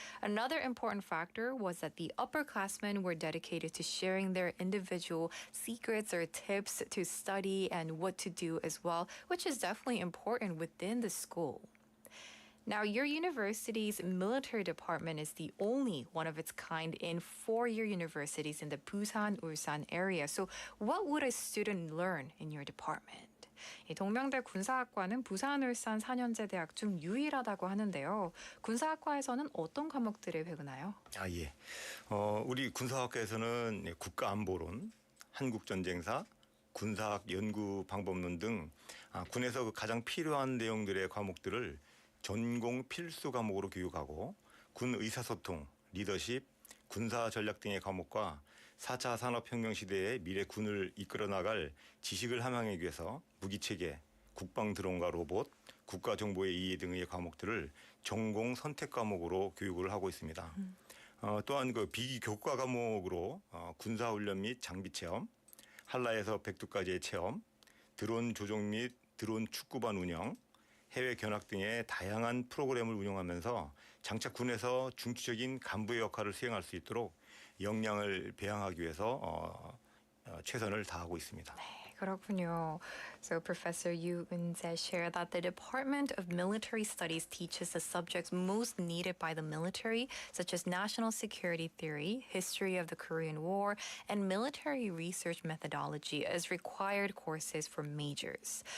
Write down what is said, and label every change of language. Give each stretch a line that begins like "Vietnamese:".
English: Another important factor was that the upperclassmen were dedicated to sharing their individual secrets or tips to study and what to do as well, which is definitely important within the school. Now, your university's military department is the only one of its kind in four-year universities in the Busan, Ulsan area. So what would a student learn in your department?
Korean: 이 동명대 군사학과는 부산, 울산 4년제 대학 중 유일하다고 하는데요. 군사학과에서는 어떤 과목들을 배우나요? 예. 우리 군사학과에서는 국가안보론, 한국전쟁사, 군사학연구방법론 등 군에서 가장 필요한 내용들의 과목들을 전공 필수 과목으로 교육하고 군 의사소통, 리더십, 군사 전략 등의 과목과 4차 산업혁명 시대의 미래 군을 이끌어 나갈 지식을 함양하기 위해서 무기체계, 국방 드론과 로봇, 국가정보의 이해 등의 과목들을 전공 선택 과목으로 교육을 하고 있습니다. 또한 그 비교과 과목으로 군사훈련 및 장비 체험, 한라에서 백두까지의 체험, 드론 조종 및 드론 축구반 운영, 해외 견학 등의 다양한 프로그램을 운영하면서 장차 군에서 중추적인 간부의 역할을 수행할 수 있도록 역량을 배양하기 위해서 최선을 다하고 있습니다. 그렇군요.
English: So Professor Yu Eun-jae shared that the Department of Military Studies teaches the subjects most needed by the military, such as national security theory, history of the Korean War, and military research methodology as required courses for majors.